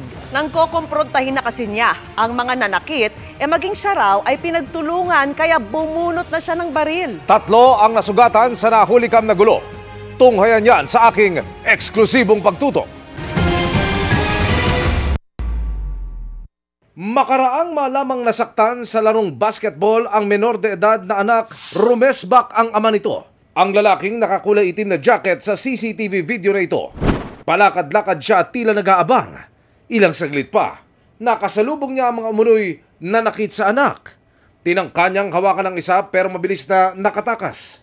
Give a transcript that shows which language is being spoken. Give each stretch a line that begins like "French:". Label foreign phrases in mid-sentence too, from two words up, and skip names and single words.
Filipino: Nang kokomprontahin na kasi niya ang mga nanakit, maging siya raw ay pinagtulungan kaya bumunot na siya ng baril. 3 ang nasugatan sa nahulikam na gulo. Tunghayan yan sa aking eksklusibong pagtutok. Makaraang malamang nasaktan sa larong basketball ang menor de edad na anak, rumesbak ang ama nito. Ang lalaking nakakulay itim na jacket sa CCTV video na ito. Palakad-lakad siya at tila nag-aabang. Ilang saglit pa, nakasalubong niya ang mga umunoy nanakit sa anak. Tinangka niyang hawakan ng isa pero mabilis na nakatakas.